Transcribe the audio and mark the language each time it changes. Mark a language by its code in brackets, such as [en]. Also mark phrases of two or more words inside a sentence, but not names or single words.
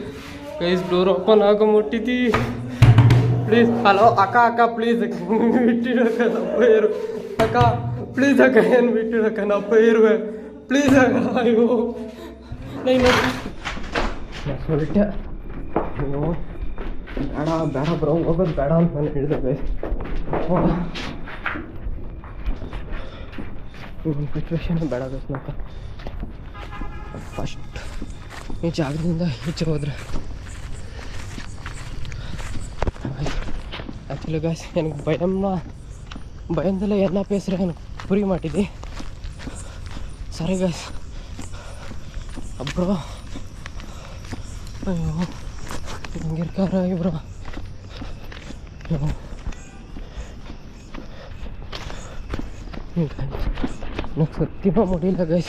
[ta] ப்ளீஸ் டோர் ஓப்பன் ஆக மாட்டேது ப்ளீஸ். ஹலோ அக்கா ப்ளீஸ் விட்டுடு அக்கா, நான் போயிடுவேன். அக்கா ப்ளீஸ் அக்கா என்ன விட்டுடு அக்கா, நான் போயிடுவேன். ப்ளீஸ் அக்கா. ஐயோ நான் சொல்லிட்டேன். [kn] ஐயோ ಬೇಡ ಬ್ರೋ ಹೋಗೋದು ಬೇಡ ಅಂತ ನಾನು ಹೇಳಿದೆ. ಒಂದು ಸಿಚುವೇಶನ್ ಬೇಡ ನಕ್ಕ. ಫಸ್ಟ್ ಈ ಜಾಗದಿಂದ ಈಚೆ ಹೋದ್ರೆ ಆ್ಯಕ್ಚುಲಿ ಗಾಯ್ಸ್ [ta] எனக்கு பயந்தில் என்ன பேசுகிறேன் எனக்கு புரிய மாட்டேது. சரி ಗಾಯ್ಸ್ அப்புறம் ஐயோ இங்கே இருக்காரா இவரா? எனக்கு சத்தியமாக முடியல கைஸ்.